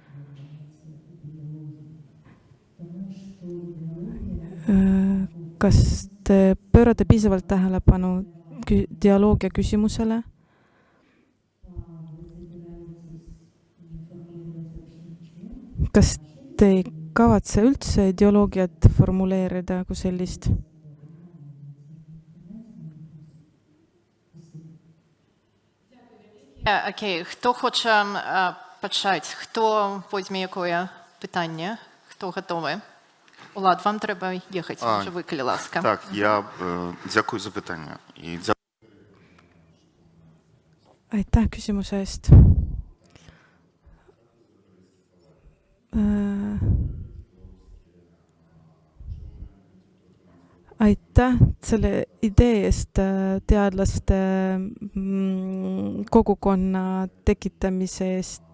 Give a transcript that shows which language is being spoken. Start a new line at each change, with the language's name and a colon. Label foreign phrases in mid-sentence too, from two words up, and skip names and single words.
Estonian: Kas te pöörate piisavalt tähelepanu dialoogia küsimusele? Kas te ei kavatse üldse ideoloogiat formuleerida kui sellist?
Ukrainian: Окей, хто хоче почати? Хто візьме яке питання? Хто готовий? Влад, вам треба їхати, може ви, коли ласка. Так, я дякую за питання.
Estonian: Aitäh küsimuse eest. Aitäh selle idee eest teadlaste kogukonna tekitamise eest.